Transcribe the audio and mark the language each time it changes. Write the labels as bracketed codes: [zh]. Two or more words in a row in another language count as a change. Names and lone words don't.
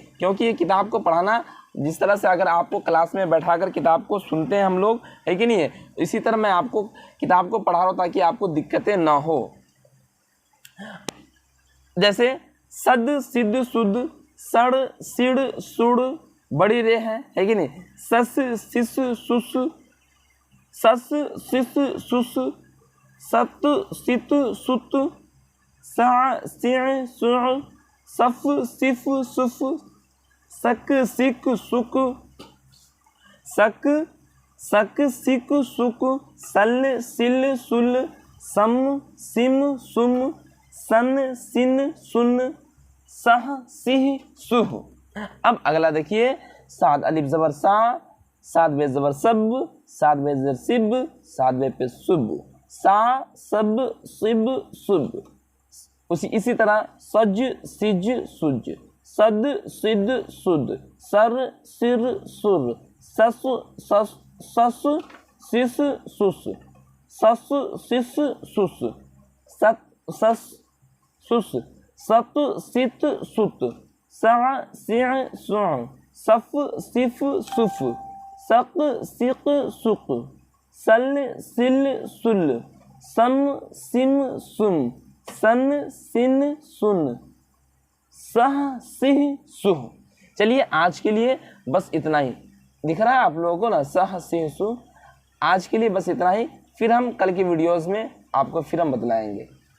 [hi] क्योंकि ये किताब को पढ़ाना जिस तरह से अगर आपको क्लास में बैठाकर किताब को सुनते हैं हम लोग, है कि नहीं, इसी तरह मैं आपको किताब को पढ़ा रहा हूँ ताकि आपको दिक्कतें ना हो। जैसे सद सिद्ध शुद्ध सड़ सिड़ सुड़ बड़ी रे है कि नहीं। सस सिस सुस सस सिस सुस सत सित सुत सा सिण सुण सफ सिफ सुफ सक सिक सुक सक सक सिक सुक सल सिल सुल सम सिम सुम सन सिन सुन सह सिह सुह। अब अगला देखिए, साद अलिफ जबर सा, साद बे जबर सब, साद बे जबर सिब, साद बे पे सुब, सा सब सिब सुब। इसी तरह सज सिज सुज, सद सिद सुद, सर सिर सुर, सस सस सस सिस सुस, सस सिस सुस, सत सस सुस, सत सित सुत, सा सिण सुण, सफ सिफ सुफ, सक सिक सुक, सल सिल सुल, सम सिम सुम, सन सिन सुन, सह सिह सुह। चलिए आज के लिए बस इतना ही। दिख रहा है आप लोगों को ना, सह सिह सुह। आज के लिए बस इतना ही, फिर हम कल की वीडियोस में आपको फिर हम बतलाएंगे।